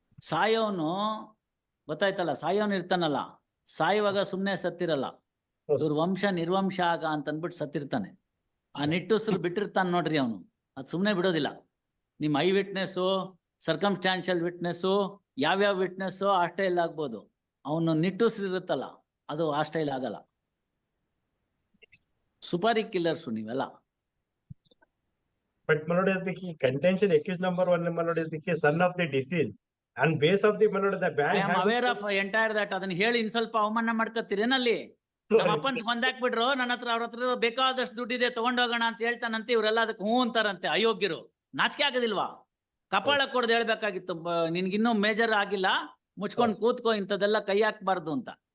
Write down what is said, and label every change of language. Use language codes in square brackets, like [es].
[kn] ಸಾಯೋನು ಗೊತ್ತಾಯ್ತಲ್ಲ, ಸಾಯೋನು ಇರ್ತಾನಲ್ಲ, ಸಾಯುವಾಗ ಸುಮ್ನೆ ಸತ್ತಿರಲ್ಲ, ಇವ್ರ ವಂಶ ನಿರ್ವಂಶ ಆಗ ಅಂತ ಅಂದ್ಬಿಟ್ಟು ಸತ್ತಿರ್ತಾನೆ. ಆ ನಿಟ್ಟುಸಿರು ಬಿಟ್ಟಿರ್ತಾನೆ ನೋಡ್ರಿ ಅವನು, ಅದು ಸುಮ್ನೆ ಬಿಡೋದಿಲ್ಲ. ನಿಮ್ಮ ಐ ವಿಟ್ನೆಸ್ಸು, ಸರ್ಕಮ್ಸ್ಟಾನ್ಷಿಯಲ್ ವಿಟ್ನೆಸ್ಸು, ಯಾವ್ಯಾವ ವಿಟ್ನೆಸ್ಸು ಆ ಸ್ಟೈಲ್ ಆಗ್ಬೋದು, ಅವನು ನಿಟ್ಟುಸಿರು ಇರುತ್ತಲ್ಲ ಅದು ಆ ಸ್ಟೈಲ್ ಆಗಲ್ಲ. ಸುಪಾರಿ ಕಿಲ್ಲರ್ಸು ನೀವೆಲ್ಲ. [en] But my lord, is the contention accused number 1, my lord, is the son of the deceased, and base of the my lord, the band. I am aware of entire that. [kn] ಅದನ್ನ ಹೇಳಿ ಇನ್ ಸ್ವಲ್ಪ ಅವಮಾನ ಮಾಡ್ಕೊತೀರೇನಲ್ಲಿ. ನಮ್ಮ ಅಪ್ಪನ್ ಕೊಂದಾಕ್ಬಿಟ್ರು, ನನ್ನ ಹತ್ರ ಅವ್ರ ಹತ್ರ ಬೇಕಾದಷ್ಟು ದುಡ್ಡಿದೆ ತಗೊಂಡೋಗೋಣ ಅಂತ ಹೇಳ್ತಾನಂತೆ. ಇವರೆಲ್ಲ ಅದಕ್ಕೆ ಹೂ ಅಂತಾರಂತೆ. ಅಯೋಗ್ಯರು, ನಾಚಿಕೆ ಆಗೋದಿಲ್ವಾ? ಕಪಾಳ ಕೊಡ್ದು ಹೇಳ್ಬೇಕಾಗಿತ್ತು, ನಿನ್ಗಿನ್ನೂ ಮೇಜರ್ ಆಗಿಲ್ಲ, ಮುಚ್ಕೊಂಡ್ ಕೂತ್ಕೋ, ಇಂಥದೆಲ್ಲ ಕೈ ಹಾಕ್ಬಾರ್ದು ಅಂತ.